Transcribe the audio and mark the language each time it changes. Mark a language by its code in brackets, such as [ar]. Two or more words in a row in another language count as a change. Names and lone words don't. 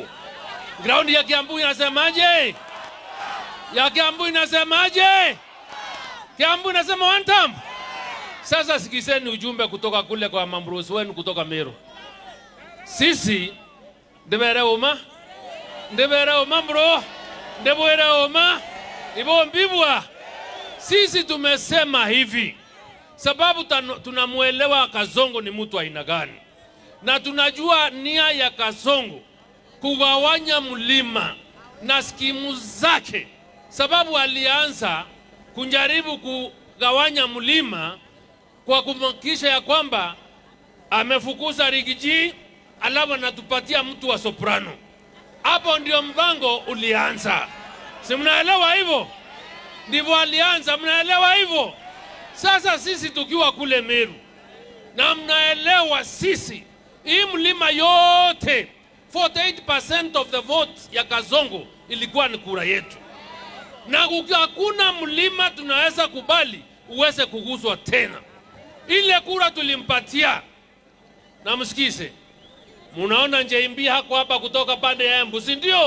[sw] Ground ya Kiambu inasemaje? Ya Kiambu inasemaje? Kiambu inasema [en] one time. [sw] Sasa sikizeni ujumbe kutoka kule kwa mambrusi wenu kutoka Meru. [mer] Sisi ndebere uma bro. Ndebere uma. Ibo mbibwa. [sw] Sisi tumesema hivi. Sababu tunamuelewa Kasongo ni mtu aina gani. Na tunajua nia ya Kasongo kugawanya mlima na skimu zake. Sababu alianza kujaribu kugawanya mlima kwa kumhakikisha ya kwamba amefukuza Rigiji, alafu anatupatia mtu wa soprano. Hapo ndio mpango ulianza. Si mnaelewa hivyo? Ndivyo alianza, mnaelewa hivyo? Sasa sisi tukiwa kule Meru, na mnaelewa sisi, hii mlima yote [en] 48% of the vote [sw] ya Kasongo ilikuwa ni kura yetu. Na hakuna mlima tunaweza kubali uweze kuguswa tena. Ile kura tulimpatia. Na msikize. Munaona Njeimbi hako hapa kutoka pande ya Embu, si ndio?